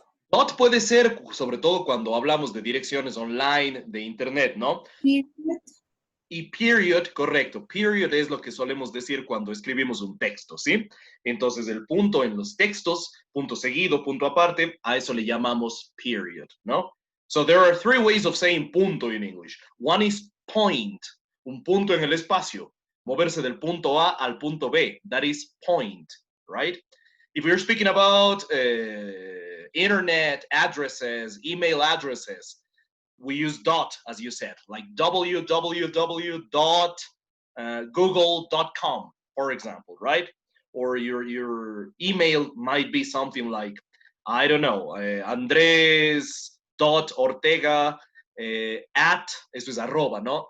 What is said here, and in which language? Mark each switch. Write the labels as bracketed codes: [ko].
[es] Dot puede ser, sobre todo cuando hablamos de direcciones online, de internet, ¿no? Y period, correcto. Period es lo que solemos decir cuando escribimos un texto, ¿sí? Entonces el punto en los textos, punto seguido, punto aparte, a eso le llamamos period, ¿no? [en] So there are three ways of saying punto in English. One is point, [es] un punto en el espacio, moverse del punto A al punto B. [en] That is point, right? If we're speaking about internet addresses, email addresses, we use dot, as you said, like www.google.com, for example, right? Or your email might be something like, I don't know, Andres.ortega at, [es] esto es arroba, ¿no?